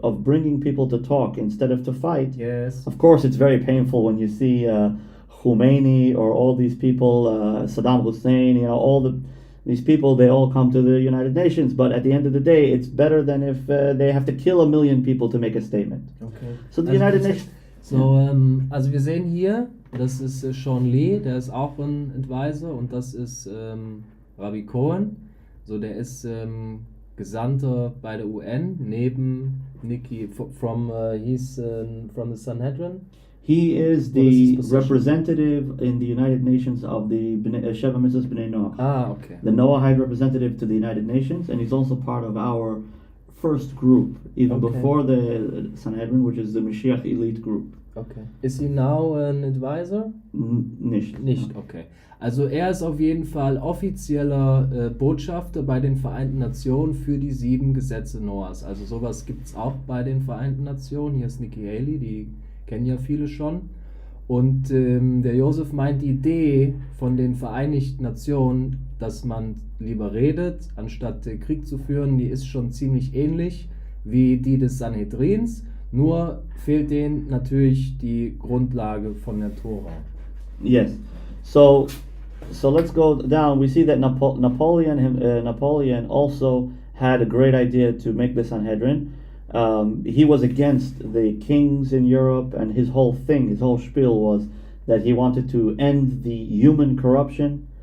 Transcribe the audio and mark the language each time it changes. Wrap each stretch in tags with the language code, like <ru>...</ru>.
<en>of bringing people to talk instead of to fight. Yes. Of course, it's very painful when you see Khomeini or all these people, Saddam Hussein, all these people, they all come to the United Nations, but at the end of the day, it's better than if they have to kill 1 million people to make a statement. Okay. So the United Nations...</en> <de>So, also wir sehen hier, das ist Sean Lee, der ist auch ein Advisor, und das ist Rabbi Cohen. So, der ist Gesandter bei der UN neben Nikki</de> <en>he's from the Sanhedrin. He is the representative in the United Nations of the Sheva Mitzvahs B'nai Noach. Ah, okay. The Noahide representative to the United Nations, and he's also part of our first group, even before the Sanhedrin, which is the Mashiach Elite group. Okay. Is he now an advisor?</en> <de>Nicht. Nicht, okay. Also er ist auf jeden Fall offizieller Botschafter bei den Vereinten Nationen für die 7 Gesetze Noahs. Also sowas gibt es auch bei den Vereinten Nationen. Hier ist Nikki Haley, die kennen ja viele schon. Und der Yosef meint, die Idee von den Vereinigten Nationen, dass man lieber redet, anstatt Krieg zu führen, die ist schon ziemlich ähnlich wie die des Sanhedrins. Nur fehlt denen natürlich die Grundlage von der Tora.</de> <en>Yes. So let's go down. We see that Napoleon also had a great idea to make the Sanhedrin. He was against the kings in Europe, and his whole spiel was that he wanted to end the human corruption.</en>